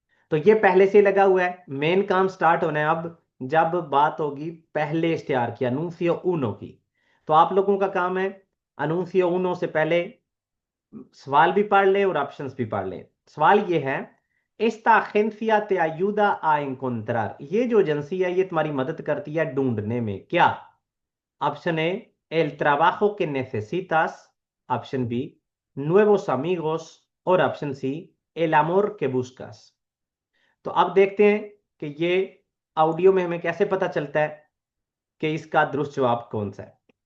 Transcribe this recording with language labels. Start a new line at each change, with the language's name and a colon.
Hindi: तो ये पहले से लगा हुआ है। मेन काम स्टार्ट होना है अब जब बात होगी पहले इश्तिहार की, अनूंसियो उनो की। तो आप लोगों का काम है अनूंसियो उनो से पहले सवाल भी पढ़ ले और ऑप्शंस भी पढ़ ले। सवाल ये है
Spanish: Esta agencia te ayuda a encontrar,
Hindi: ये जो एजेंसी है ये तुम्हारी मदद करती है ढूंढने में क्या? Option A
Spanish: el trabajo que necesitas,
Hindi: option B
Spanish: nuevos amigos,
Hindi: और option C
Spanish: el amor que buscas।
Hindi: तो अब देखते हैं कि ये ऑडियो में हमें कैसे पता चलता है कि इसका दुरुस्त जवाब कौन सा है।